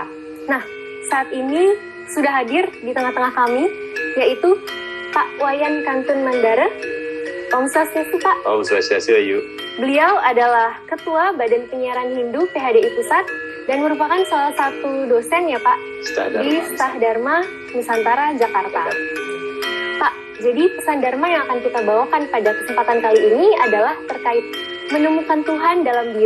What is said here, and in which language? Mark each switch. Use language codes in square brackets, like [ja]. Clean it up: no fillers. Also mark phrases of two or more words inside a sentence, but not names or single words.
[id] Nah, saat ini sudah hadir di tengah-tengah kami, yaitu Pak Wayan Kantun Mandara. Om Swastiastu, Pak. Om Swastiastu, Ayu. Beliau adalah Ketua Badan Penyiaran Hindu PHDI Pusat dan merupakan salah satu dosen ya Pak di Stah Dharma Nusantara, Jakarta. Pak, jadi pesan Dharma yang akan kita bawakan pada kesempatan kali ini adalah terkait menemukan Tuhan dalam diri.